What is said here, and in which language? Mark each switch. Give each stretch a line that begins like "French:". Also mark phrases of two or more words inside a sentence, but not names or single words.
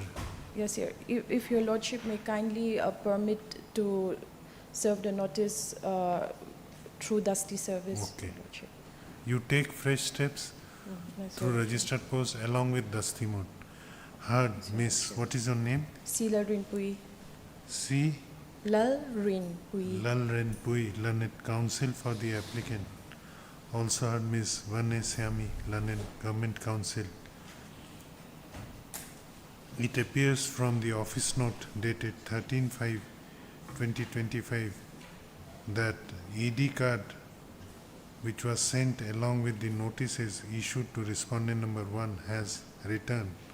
English: Yes, if Your Lordship may kindly permit to serve the notice through Dusty Service. Okay. Your Lordship. You take fresh steps Yes, through Your- registered post along with Dusty Mode. Heard, Miss, what is your name? Sila Rinpui. C. Lal Rinpui. Lalren Pui, learned counsel for the applicant. Also heard Miss Vanesyami, learned government counsel. It appears from the office note dated 13/5/2025 that ED card which was sent along with the notices issued to respondent number 1 has returned.